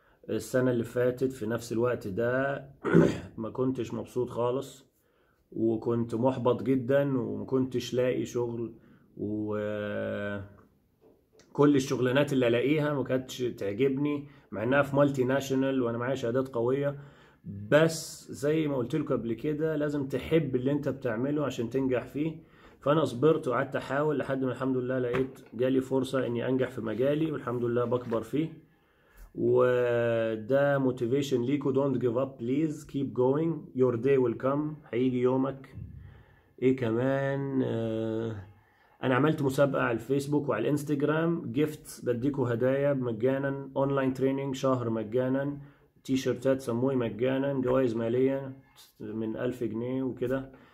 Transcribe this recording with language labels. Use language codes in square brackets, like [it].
[ar] السنة اللي فاتت في نفس الوقت ده ما كنتش مبسوط خالص، وكنت محبط جدا، ومكنتش لاقي شغل، وكل الشغلانات اللي الاقيها ما كانتش تعجبني، مع انها في مالتي ناشونال وانا معايا شهادات قوية. بس زي ما قلت لكم قبل كده، لازم تحب اللي انت بتعمله عشان تنجح فيه. فانا صبرت وقعدت احاول لحد ما الحمد لله لقيت جالي فرصة اني انجح في مجالي، والحمد لله بكبر فيه. وده موتيفيشن ليكو. [en] don't give up please, keep going, your day will come. [ar] هيجي يومك. ايه كمان، انا عملت مسابقة على الفيسبوك وعلى الانستجرام، جيفت، بديكوا هدايا مجانا، اونلاين تريننج شهر مجانا، تي شيرتات سموي مجانا، جوائز مالية من 1000 جنيه وكده.